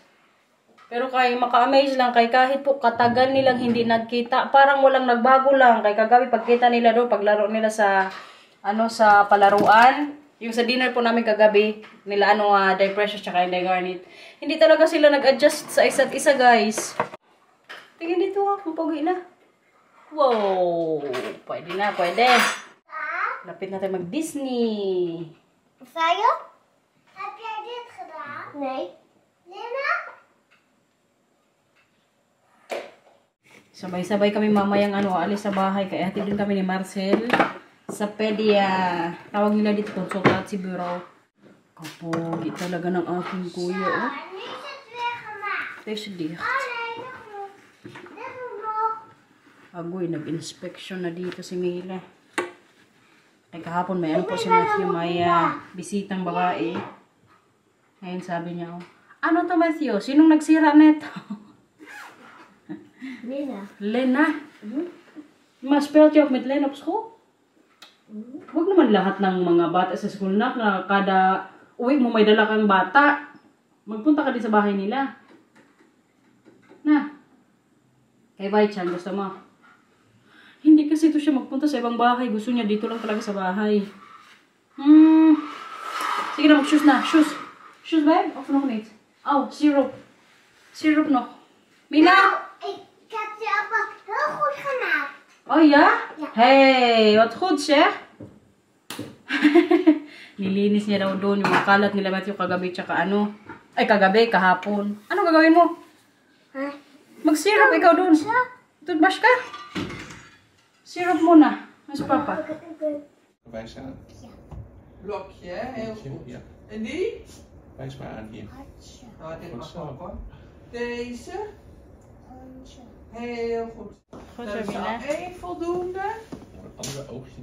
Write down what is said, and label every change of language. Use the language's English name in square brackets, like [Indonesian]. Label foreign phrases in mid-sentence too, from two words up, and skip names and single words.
[Filipino] Pero kay maka-amaze lang kay kahit po katagal nilang hindi nagkita, parang walang nagbago lang kay kagabi pagkita nila doon, paglaro nila sa ano sa palaruan, yung sa dinner po namin kagabi nila ano Day Precious tsaka Inday Garnet. Hindi talaga sila nag-adjust sa isa't isa, guys. Tingnan dito pogi na. Wow, pwede na, pwede. Lapit na tayo mag-Disney. Sayo? [Dutch] Heb jij dit gedaan? Nee. [Filipino] Lena? Sabay-sabay kami mamayang ano, alis sa bahay. Kaya hatid din kami ni Marcel sa pedia. Tawag nila dito [Dutch] consultancy bureau. [Filipino] Kapogi talaga ng aking kuya. [Dutch] Oh. Het is dicht. [Filipino] Agoy, nag-inspection na dito si Mila. Ay kahapon may ano po si Matthew, may bisitang babae. Ngayon sabi niya, oh, ano to Matthew? Sinong nagsira neto? Lena. Lena? [Dutch] Maar speelt je ook met Lena op school? [Filipino] Huwag naman lahat ng mga bata sa school na kada uwi mo may dala kang bata. Magpunta ka din sa bahay nila. Na. Kay Baichan, gusto mo? Hindi kasi ito siya magpunta sa ibang bahay. Gusto niya dito lang talaga sa bahay. Sige na, mag-shoes na. [English] Shoes. Shoes, babe? [Dutch] Of nog niet? Oh, syrup. Syrup nog. Mila! Ik heb je appel heel goed gemaakt. Oh ja? Ja. Hey, wat goed zeg. [Filipino] Nilinis niya daw doon yung makalat nila Matthew kagabi tsaka ano. Ay kagabi, kahapon. Ano gagawin mo? Huh? Mag-syrup ikaw doon. Toothbrush ka? Syrup muna. Mas papa. [Dutch] Wij staan. Ja. Blokje, hè? Heel goed. Ja. En die? Wijs maar aan hier. Hartje. Nou, dit Goed mag zo. ook hoor. Deze? Hartje. Heel goed. Goed Dat zo, is al Mila. 1 voldoende. Het andere oogje